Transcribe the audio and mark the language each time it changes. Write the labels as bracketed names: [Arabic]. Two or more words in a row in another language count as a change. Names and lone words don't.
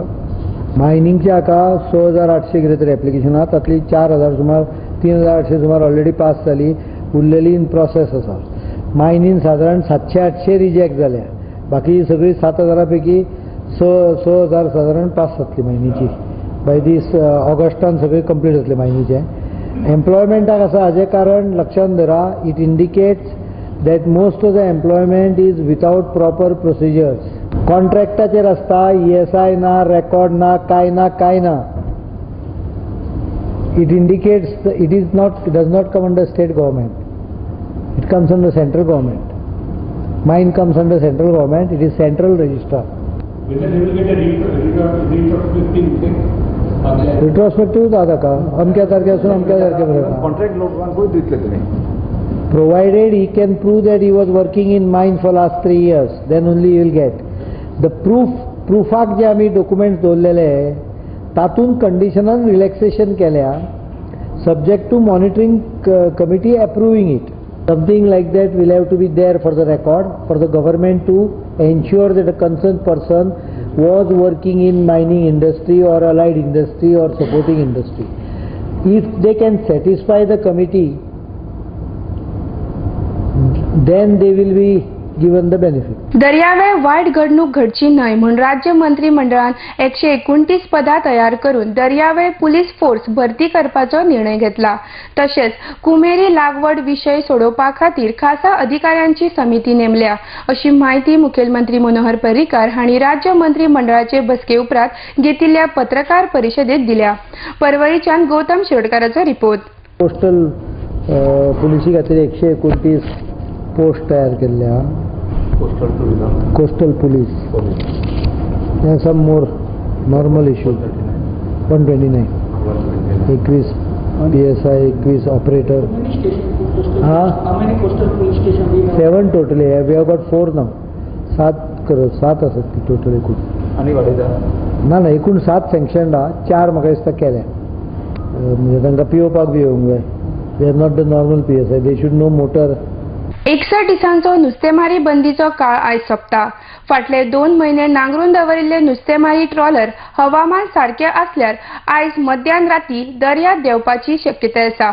[Konkani] मायनिंगच्या हाका 6,800 कितें तरी एप्लिकेशन आहा, तातली 4,000 सुमार 3,800 सुमार [English] already pass [Konkani] जाली, उरलेली [English] in process [Konkani] आसा. मायनीन साधारण 700-800 रिजेक्ट जाल्या. बाकी सगळी 7,000 पैकी 6,000 साधारण पास जातली मायनीची. [English] by this [Konkani] ऑगस्टान सगळे कंप्लीट जातले मायनीचे. एम्प्लॉयमेंटाक आसा हाजें कारण लक्षांत धरा. [English] It indicates that most of the employment is without proper procedures. [Konkani] कॉन्ट्रॅक्टाचेर आसता, ESI ना, रेकॉर्ड ना, कांय ना. [English] It indicates it does not come under state government. It comes under central government. Mine comes under central government. It is central registrar. Will they get a retrospective? [Konkani] Retrospective दादा का अमक्या तारखेपासून अमक्या तारखेपर्यंत कॉन्ट्रॅक्ट लोकांकूय दितले तुमी. [English] Provided he can prove that he was working in mine for last 3 years, then only he will get. The proofaक [Konkani] जे आम्ही डॉक्युमेंट्स दवरलेले तातून कंडिशनान रिलॅक्सेशन केल्या, [English] subject to monitoring committee approving it. Something like that will have to be there for the record, for the government to ensure that a concerned person was working in mining industry or allied industry or supporting industry. If they can satisfy the committee, then they will be given the benefit. [Konkani] दर्यावेळ वायट घडणूक घडची न्हय म्हूण राज्य मंत्रिमंडळान 129 पदां तयार करून दर्यावेळ पुलीस फोर्स भरती करपाचो निर्णय घेतला. तशेंच कुमेरी लागवड विशय सोडोवपा खातीर खासा अधिकाऱ्यांची समिती नेमल्या, अशी माहिती मुखेलमंत्री मनोहर पर्रीकार हांणी राज्य मंत्रिमंडळाचे बसके उपरांत घेतिल्ल्या पत्रकार परिशदेंत दिल्या. परवरीच्यान गौतम शिरोडकाराचो रिपोर्ट. पोस्टल पुलिसी खातीर 129 पोस्ट तयार केल्ल्या. [English] Coastal police. And some more normal issues. 129. 21 PSI, 21 operator. How many coastal police stations we have? 7 totally. We have got 4 now. 7 [Konkani] असत ती टोटल एकूण. आणि वाडयता ना एकूण 7 सँक्शन आहा. 4 म्हाका दिसता केल्या. म्हणजे तांकां पिवपाक बी येवंक जाय. [English] They are not the normal PSI. They should know motor. [Konkani] 61 दिसांचो नुस्तेमारी बंदीचो काळ आयज सोंपता. फाटले 2 म्हयने नांगरून दवरिल्ले नुस्तेमारी ट्रॉलर हवामान सारखे असल्यार आयज मध्यान राती दर्यांत देंवपाची शक्यताय आसा.